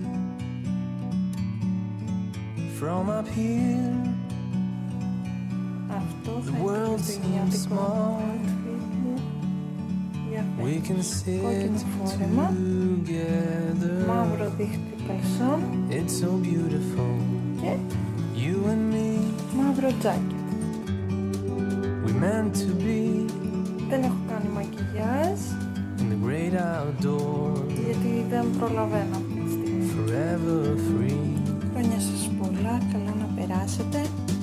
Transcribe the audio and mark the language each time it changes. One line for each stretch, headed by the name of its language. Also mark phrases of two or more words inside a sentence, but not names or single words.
English: From up here, the world seems small. We can sit together. It's so beautiful. You and me.
Greek: Μαύρο τζάκετ.
English: We meant to be.
Greek: Δεν έχω κάνει μακιγιάζ.
English: In the great outdoors.
Greek: Γιατί δεν προλαβαίνω αυτή τη στιγμή.
English: Forever free.
Greek: Χρόνια σας πολλά, καλά να περάσετε.